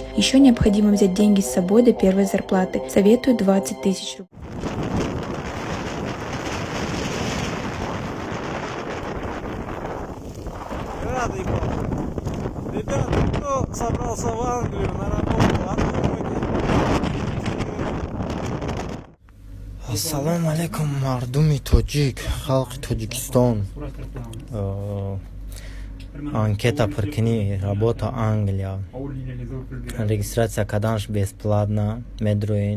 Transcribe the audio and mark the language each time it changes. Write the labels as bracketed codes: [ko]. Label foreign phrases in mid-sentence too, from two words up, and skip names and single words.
[ru] Еще необходимо взять деньги с собой до первой зарплаты. Советую 20 тысяч рублей. Ребята, кто собрался в Англию на работу? [ar] السلام عليكم, [tg] мардуми тоҷик, халқи Тоҷикистон. Анкета пуркунӣ, работа Англия. Регистрация карданаш бесплатна, медроин.